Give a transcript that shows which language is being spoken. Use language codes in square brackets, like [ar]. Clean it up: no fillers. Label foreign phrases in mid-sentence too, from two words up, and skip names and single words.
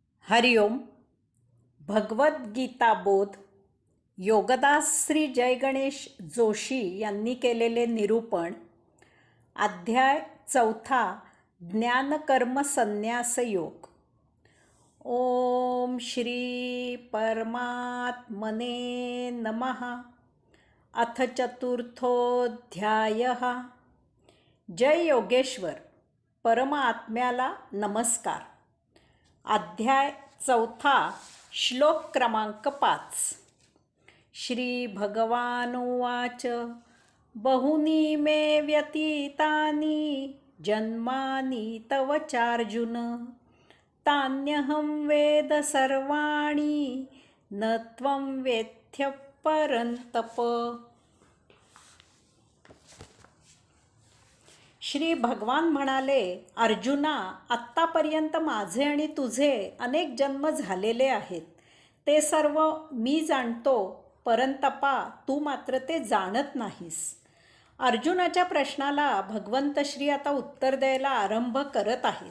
[mr] हरिओम. भगवद्गीता बोध योगदास श्री जयगणेश जोशी यांनी केलेले निरूपण. अध्याय 4. ज्ञानकर्म संन्यास योग. [sa] ओम श्री परमात्मने नमः. अथ चतुर्थोऽध्यायः. [mr] जय योगेश्वर. परमात्म्याला नमस्कार. अध्याय 4. श्लोक क्रमांक 5. [sa] श्री भगवानुवाच. बहुनी मे व्यतीतानि जन्मानि तव चार्जुन, तान्यहं वेद सर्वाणि न त्वं वेत्थ परन्तप. [mr] श्री भगवान म्हणाले, अर्जुना, आत्तापर्यंत माझे आणि तुझे अनेक जन्म झालेले आहेत. ते सर्व मी जाणतो, परंतपा तू मात्र ते जाणत नाहीस. अर्जुनाच्या प्रश्नाला भगवंत श्री आता उत्तर द्यायला आरंभ करत आहेत.